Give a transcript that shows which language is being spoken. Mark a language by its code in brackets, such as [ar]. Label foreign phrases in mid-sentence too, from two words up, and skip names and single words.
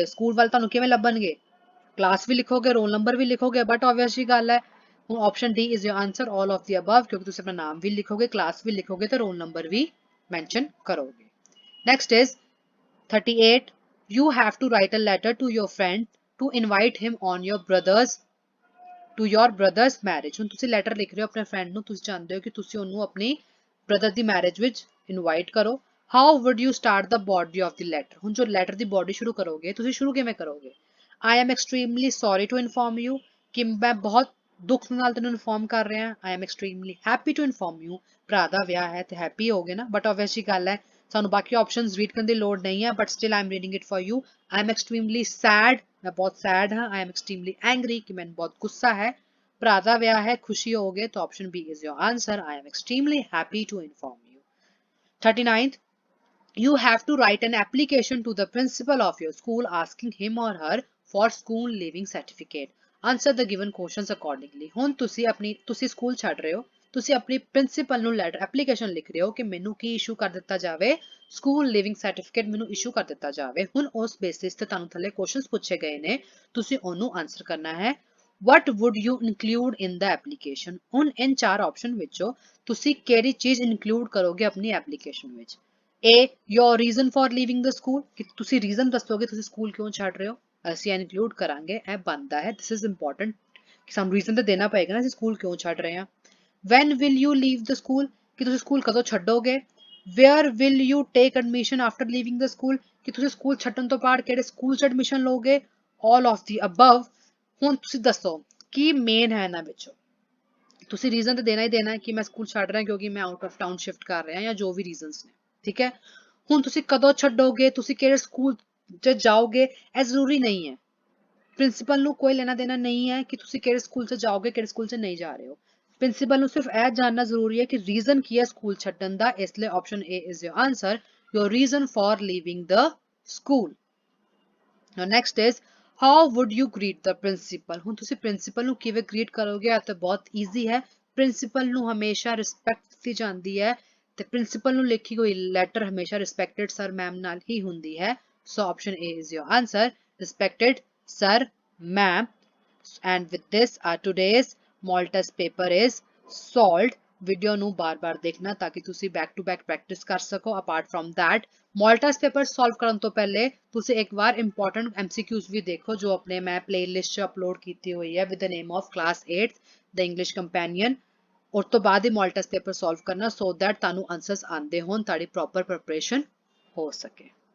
[pa] ਸਕੂਲ ਵਾਲੇ ਤੁਹਾਨੂੰ ਕਿਵੇਂ ਲੱਭਣਗੇ? ਕਲਾਸ ਵੀ ਲਿਖੋਗੇ, ਰੋਲ ਨੰਬਰ ਵੀ ਲਿਖੋਗੇ, [en] but obvious [pa] ਜੀ ਗੱਲ ਹੈ, ਹੁਣ [en] option D is your answer, all of the above, [pa] ਕਿਉਂਕਿ ਤੁਸੀਂ ਆਪਣਾ ਨਾਮ ਵੀ ਲਿਖੋਗੇ, ਕਲਾਸ ਵੀ ਲਿਖੋਗੇ ਤੇ ਰੋਲ ਨੰਬਰ ਵੀ ਮੈਂਸ਼ਨ ਕਰੋਗੇ। [en] Next is 38. You have to write a letter to your friend to invite him on your brother's marriage. [pa] ਹੁਣ ਤੁਸੀਂ ਲੈਟਰ ਲਿਖ ਰਹੇ ਹੋ ਆਪਣੇ ਫਰੈਂਡ ਨੂੰ, ਤੁਸੀਂ ਚਾਹੁੰਦੇ ਹੋ ਕਿ ਤੁਸੀਂ ਉਹਨੂੰ ਆਪਣੀ ਬ੍ਰਦਰ ਦੀ ਮੈਰਿਜ ਵਿੱਚ ਇਨਵਾਈਟ ਕਰੋ। [en] How would you start the body of the letter? [pa] ਹੁਣ ਜੋ ਲੈਟਰ ਦੀ ਬੋਡੀ ਸ਼ੁਰੂ ਕਰੋਗੇ, ਤੁਸੀਂ ਸ਼ੁਰੂ ਕਿਵੇਂ ਕਰੋਗੇ? [en] I am extremely sorry to inform you, [pa] ਕਿ ਮੈਂ ਬਹੁਤ ਦੁੱਖ ਨਾਲ ਤੈਨੂੰ ਇਨਫੋਰਮ ਕਰ ਰਿਹਾ। [en] I am extremely happy to inform you, [pa] ਭਰਾ ਦਾ ਵਿਆਹ ਹੈ ਤੇ ਹੈਪੀ ਹੋਗੇ ਨਾ, [en] but obviously [pa] ਗੱਲ ਹੈ ਸਾਨੂੰ ਬਾਕੀ [en] options read [pa] ਕਰਨ ਦੀ ਲੋੜ ਨਹੀਂ ਹੈ, [en] but still I am reading it for you. I am extremely sad, [pa] ਮੈਂ ਬਹੁਤ ਸੈਡ ਹਾਂ। [en] I am extremely angry, [pa] ਕਿ ਮੈਨੂੰ ਬਹੁਤ ਗੁੱਸਾ ਹੈ। ਭਰਾ ਦਾ ਵਿਆਹ ਹੈ, ਖੁਸ਼ੀ ਹੋਗੇ, ਤਾਂ [en] option B is your answer, I am extremely happy to inform you। 39th, you have to write an application to the principal of your school asking him or her for school leaving certificate, answer the given questions accordingly। [pa] ਹੁਣ ਤੁਸੀਂ ਸਕੂਲ ਛੱਡ ਰਹੇ ਹੋ, ਤੁਸੀਂ ਆਪਣੀ ਪ੍ਰਿੰਸੀਪਲ ਨੂੰ [en] letter application [pa] ਲਿਖ ਰਹੇ ਹੋ ਕਿ ਮੈਨੂੰ ਕੀ ਇਸ਼ੂ ਕਰ ਦਿੱਤਾ ਜਾਵੇ? [en] school leaving certificate [pa] ਮੈਨੂੰ ਇਸ਼ੂ ਕਰ ਦਿੱਤਾ ਜਾਵੇ। ਹੁਣ ਉਸ ਬੇਸਿਸ ਤੇ ਤੁਹਾਨੂੰ ਥੱਲੇ ਕੁਐਸਚਨਸ ਪੁੱਛੇ ਗਏ ਨੇ, ਤੁਸੀਂ ਉਹਨੂੰ ਆਨਸਰ ਕਰਨਾ ਹੈ। [en] What would you include in the application? [pa] ਹੁਣ ਇਨ ਚਾਰ ਆਪਸ਼ਨ ਵਿੱਚੋਂ ਤੁਸੀਂ ਕਿਹੜੀ ਚੀਜ਼ ਇਨਕਲੂਡ ਕਰੋਗੇ ਆਪਣੀ ਐਪਲੀਕੇਸ਼ਨ ਵਿੱਚ? [en] A, your reason for leaving the school, [pa] ਕਿ ਤੁਸੀਂ ਰੀਜ਼ਨ ਦੱਸੋਗੇ ਤੁਸੀਂ ਸਕੂਲ ਕਿਉਂ ਛੱਡ ਰਹੇ ਹੋ, ਅਸੀਂ ਇਨਕਲੂਡ ਕਰਾਂਗੇ, ਇਹ ਬਣਦਾ ਹੈ, [en] this is important, [pa] ਕਿ ਸਾਨੂੰ ਰੀਜ਼ਨ ਤਾਂ ਦੇਣਾ ਪਏਗਾ ਨਾ ਅਸੀਂ ਸਕੂਲ ਕਿਉਂ ਛੱਡ ਰਹੇ ਹਾਂ। [en] When will you leave the school, [pa] ਕਿ ਤੁਸੀਂ ਸਕੂਲ ਕਦੋਂ ਛੱਡੋਗੇ। [en] Where will you take admission after leaving the school, [pa] ਕਿ ਤੁਸੀਂ ਸਕੂਲ ਛੱਡਣ ਤੋਂ ਬਾਅਦ ਕਿਹੜੇ ਸਕੂਲ 'ਚ ਐਡਮਿਸ਼ਨ ਲਓਗੇ। [en] All of the above। [pa] ਹੁਣ ਤੁਸੀਂ ਦੱਸੋ ਕੀ ਮੇਨ ਹੈ ਇਹਨਾਂ ਵਿੱਚੋਂ। ਤੁਸੀਂ ਰੀਜ਼ਨ ਤਾਂ ਦੇਣਾ ਹੀ ਦੇਣਾ ਹੈ ਕਿ ਮੈਂ ਸਕੂਲ ਛੱਡ ਰਿਹਾ ਕਿਉਂਕਿ ਮੈਂ [en] out of town [pa] ਸ਼ਿਫਟ ਕਰ ਰਿਹਾ ਜਾਂ ਜੋ ਵੀ ਰੀਜ਼ਨਸ ਨੇ, ਠੀਕ ਹੈ। ਹੁਣ ਤੁਸੀਂ ਕਦੋਂ ਛੱਡੋਗੇ, ਤੁਸੀਂ ਕਿਹੜੇ ਸਕੂਲ 'ਚ ਜਾਓਗੇ, ਇਹ ਜ਼ਰੂਰੀ ਨਹੀਂ ਹੈ। ਪ੍ਰਿੰਸੀਪਲ ਨੂੰ ਕੋਈ ਲੈਣਾ ਦੇਣਾ ਨਹੀਂ ਹੈ ਕਿ ਤੁਸੀਂ ਕਿਹੜੇ ਸਕੂਲ 'ਚ ਜਾਓਗੇ, ਕਿਹੜੇ ਸਕੂਲ 'ਚ ਨਹੀਂ ਜਾ ਰਹੇ ਹੋ। ਪ੍ਰਿੰਸੀਪਲ ਨੂੰ ਸਿਰਫ ਇਹ ਜਾਣਨਾ ਜ਼ਰੂਰੀ ਹੈ ਕਿ ਰੀਜ਼ਨ ਕੀ ਹੈ ਸਕੂਲ ਛੱਡਣ ਦਾ, ਇਸ ਲਈ [en] option A is your answer, your reason for leaving the school. Now next is how would you greet the principal? [pa] ਹੁਣ ਤੁਸੀਂ ਪ੍ਰਿੰਸੀਪਲ ਨੂੰ ਕਿਵੇਂ ਗ੍ਰੀਟ ਕਰੋਗੇ? ਇਹ ਤਾਂ ਬਹੁਤ ਈਜ਼ੀ ਹੈ। ਪ੍ਰਿੰਸੀਪਲ ਨੂੰ ਹਮੇਸ਼ਾ ਰਿਸਪੈਕਟ ਦਿੱਤੀ ਜਾਂਦੀ ਹੈ ਤੇ ਪ੍ਰਿੰਸੀਪਲ ਨੂੰ ਲਿਖੀ ਹੋਈ ਲੈਟਰ ਹਮੇਸ਼ਾ [en] respected sir ma'am [pa] ਨਾਲ ਹੀ ਹੁੰਦੀ ਹੈ। [en] so option A is your answer, respected sir ma'am. And with this our today's model test paper is solved। [pa] ਵੀਡੀਓ ਨੂੰ ਬਾਰ-ਬਾਰ ਦੇਖਣਾ ਤਾਂ ਕਿ ਤੁਸੀਂ [en] back to back practice [pa] ਕਰ ਸਕੋ। [en] apart from that model test paper solve [pa] ਕਰਨ ਤੋਂ ਪਹਿਲੇ ਤੁਸੀਂ ਇੱਕ ਵਾਰ [en] important MCQs [pa] ਵੀ ਦੇਖੋ ਜੋ ਆਪਣੇ ਮੈਂ ਪਲੇਲਿਸਟ 'ਚ ਅਪਲੋਡ ਕੀਤੀ ਹੋਈ ਹੈ [en] with the name of [pa] ਕਲਾਸ 8 ਦ ਇੰਗਲਿਸ਼ ਕੰਪੈਨੀਅਨ। ਉਸ ਤੋਂ ਬਾਅਦ ਹੀ [en] model test paper solve [pa] ਕਰਨਾ [en] so that [pa] ਤੁਹਾਨੂੰ ਆਨਸਰਸ ਆਉਂਦੇ ਹੋਣ, ਤੁਹਾਡੀ [en] proper preparation [pa] ਹੋ ਸਕੇ।